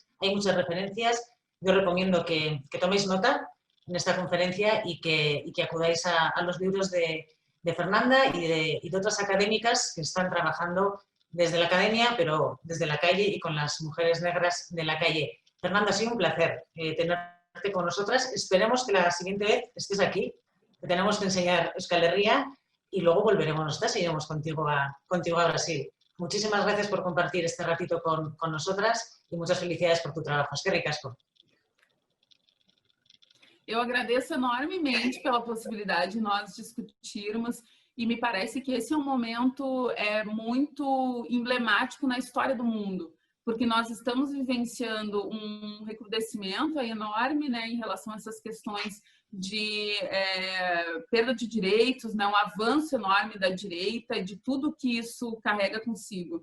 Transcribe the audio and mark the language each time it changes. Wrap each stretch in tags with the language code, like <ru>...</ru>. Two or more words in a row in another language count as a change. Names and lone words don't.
<es>Hay muchas referencias. Yo recomiendo que toméis nota en esta conferencia y que acudáis a los libros de Fernanda y de otras académicas que están trabajando desde la academia, pero desde la calle y con las mujeres negras de la calle. Fernanda, ha sido un placer tenerte con nosotras. Esperemos que la siguiente vez estés aquí. Te tenemos que enseñar Euskal Herria y luego volveremos nosotras y iremos contigo a Brasil. Muchísimas gracias por compartir este ratito con nosotras</es> <pt>e muitas</pt> <es>felicidades por tu trabalho.</es> <eu>Eskerrik asko.</eu> <pt>Eu agradeço enormemente pela possibilidade de nós discutirmos e me parece que esse é um momento muito emblemático na história do mundo, porque nós estamos vivenciando um recrudescimento enorme, né, em relação a essas questões de perda de direitos, né, um avanço enorme da direita e de tudo que isso carrega consigo.</pt>